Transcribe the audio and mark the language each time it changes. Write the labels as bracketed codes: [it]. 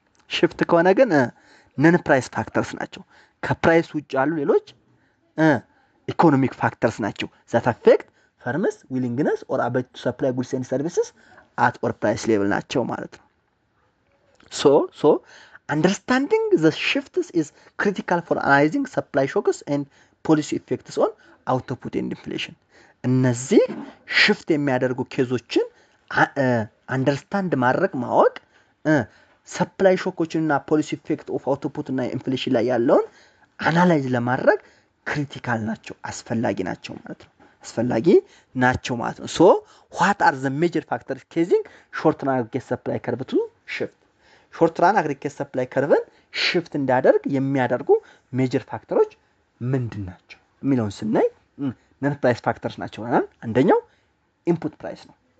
[en] shift [am] ከሆነ ግን [en] non price factors [am] ናቸው። ከፕራይስ ውጭ ያሉ ሌሎች [en] economic factors ናቸው that affect firms willingness or ability to supply goods and services at or price level [am] ናቸው ማለት ነው። [en] So understanding the shifts is critical for analyzing supply shocks and policy effects on output and inflation. [am] እነዚህ shift የሚያደርጉ ኬዞችን አንደርስታንድ ማድረግ ማወቅ ሰፕላይ ሾኮችንና ፖሊሲ ኢፌክት ኦፍ አውትፑት እና ኢንፍሌሽን ላይ ያለውን አናላይዝ ለማድረግ ክሪቲካል ናቸው አስፈላጊ ናቸው ማለት ነው አስፈላጊ ናቸው ማለት ነው ሶ [en] what are the major factors causing short run aggregate supply curve to shift [am] short run aggregate supply curve shift እንዳደርግ የሚያደርጉ ሜጀር ፋክተሮች ምንድን ናቸው የሚለውን ስናይ net price factors ናቸው አንደኛው input price ነው